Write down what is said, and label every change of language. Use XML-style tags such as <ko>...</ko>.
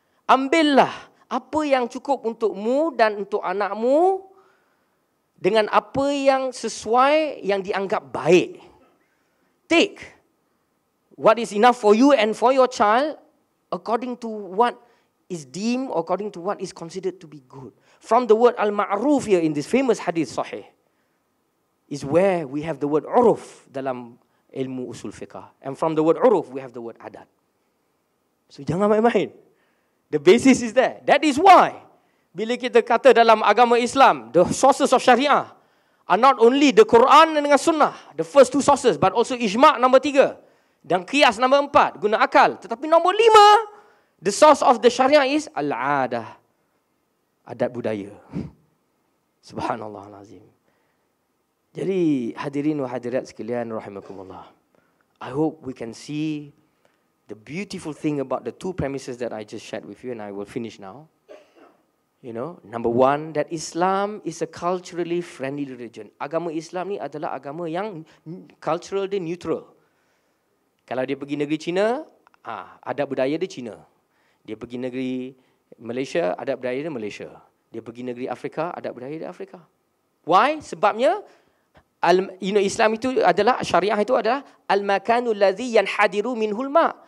<ms>Ambillah apa yang cukup untukmu dan untuk anakmu dengan apa yang sesuai, yang dianggap baik.</ms> <en>Take what is enough for you and for your child according to what is deemed, according to what is considered to be good. From the word al-ma'ruf here in this famous hadith sahih is where we have the word uruf</en> <ms>dalam ilmu usul fiqah.</ms> <en>And from the word uruf we have the word adat.</en> <ms>So jangan main-main.</ms> <en>The basis is there. That is why</en> <ms>bila kita kata dalam agama Islam,</ms> <en>the sources of Syariah are not only the Quran dengan Sunnah, the first two sources, but also</en> <ms>ijma' nombor 3 dan qiyas nombor 4, guna akal. Tetapi nombor 5,</ms> <en>the source of the Syariah is al-adah, adat budaya.</en> <ar>Subhanallah al-azim.</ar> <ms>Jadi hadirin wa hadirat sekalian rahimakumullah,</ms> <en>I hope we can see the beautiful thing about the two premises that I just shared with you, and I will finish now. Number one, that Islam is a culturally friendly religion.</en> <ms>Agama Islam ni adalah agama yang cultural dia neutral. Kalau dia pergi negeri China, adat budaya dia China. Dia pergi negeri Malaysia, adat budaya dia Malaysia. Dia pergi negeri Afrika, adat budaya dia Afrika.</ms> <en>Why?</en> <ms>Sebabnya Islam itu adalah, syariah itu adalah</ms> <ar>al-makanul ladzi yanhadiru minhul ma.</ar>